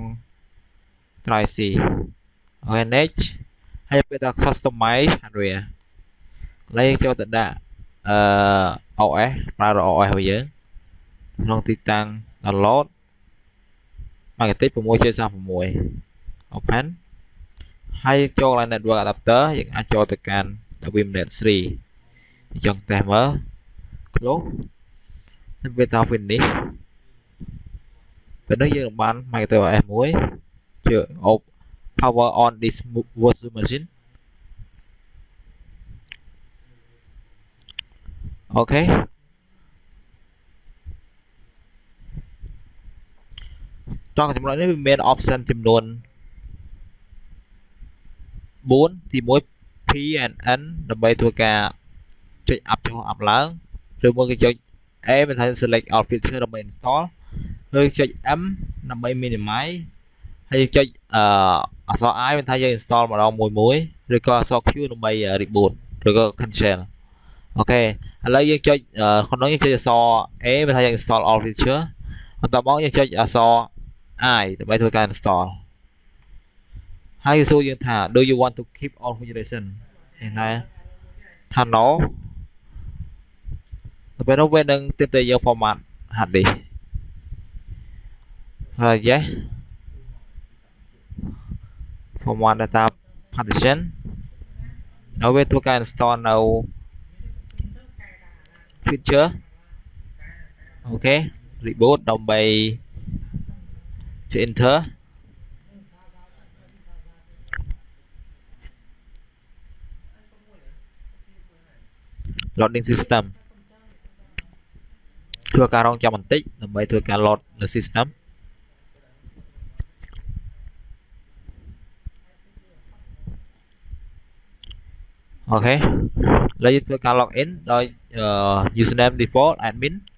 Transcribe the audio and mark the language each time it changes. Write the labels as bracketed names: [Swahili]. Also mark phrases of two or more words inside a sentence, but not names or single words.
[English] drive C [Khmer] អូខេ next ហើយពេលថា [English] customize hardware [Khmer] កន្លែងយើងចូលទៅដាក់OS ប្រើ OS របស់យើងក្នុងទីតាំង [English] download Marketing 6.36 open [Khmer] ហើយចូលកន្លែង [English] network adapter [Khmer] យើងអាចចូលទៅកាន់ WinNet 3ចង់តេស្តមើល close ហើយវាថា finish ពេលនេះយើងបាន Marketing OS មួយជា [English] power on this virtual machine [Khmer] អូខេចង់ចំណុចនេះវាមាន option ចំនួន4ទី1 [English] P and [Khmer] N ដើម្បីធ្វើការចុច up ចុះ up ឡើងឬមួយគឺចុច A មានថា [English] select all feature [Khmer] ដើម្បី install ឬចុច M ដើម្បី minimize ហើយចុចអក្សរ I មានថាយើង install ម្ដងមួយឬក៏អក្សរ Q ដើម្បី reboot ឬក៏ cancel អូខេឥឡូវយើងចុចក្នុងយើងចុចអក្សរ A មានថាយើង [English] install all feature [Khmer] បន្ទាប់មកយើងចុចអក្សរ I ដើម្បីធ្វើការ install ហើយសួរយើងថា [English] do you want to keep all configuration [Khmer] ហ្នឹងថា no ទៅពេលនោះវានឹងទាមទារយើង [English] format hard disk [Khmer] ហើយ yes [English] format data partition [Khmer] ហើយវាធ្វើការ install នៅ feature អូខេ reboot ដើម្បីចុច enter [English] loading system [Khmer] ធ្វើការរងចាំបន្តិចដើម្បីធ្វើការ load នៅ system អូខេឥឡូវយើងធ្វើការ [English] log in [Khmer] ដោយ [English] username default admin